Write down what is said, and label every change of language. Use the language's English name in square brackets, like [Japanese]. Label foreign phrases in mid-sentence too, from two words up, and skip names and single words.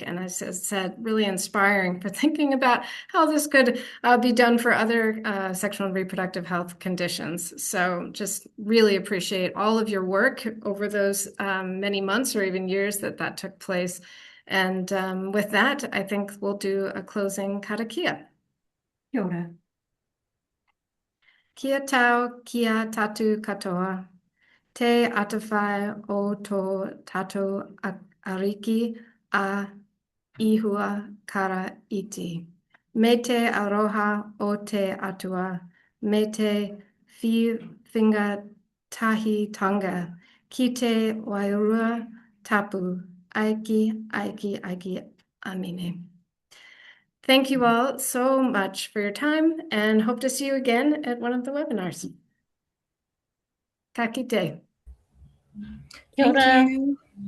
[English] And as I said, really inspiring for thinking about how this could be done for other sexual and reproductive health conditions. So just really appreciate all of your work over those many months or even years that took place. And with that, I think we'll do a closing karakia. [Māori] Kia ora. Kia tau, kia tatu katoa. Te atawhai o tō tatou ariki a ihua kara iti. Me te aroha o te atua. Me te whiwhinga tahi tonga. Ki te wairua tapu. Aiki, aiki, aiki, amine. [English] Thank you all so much for your time and hope to see you again at one of the webinars. Ka kite. Kia ora. Thank you.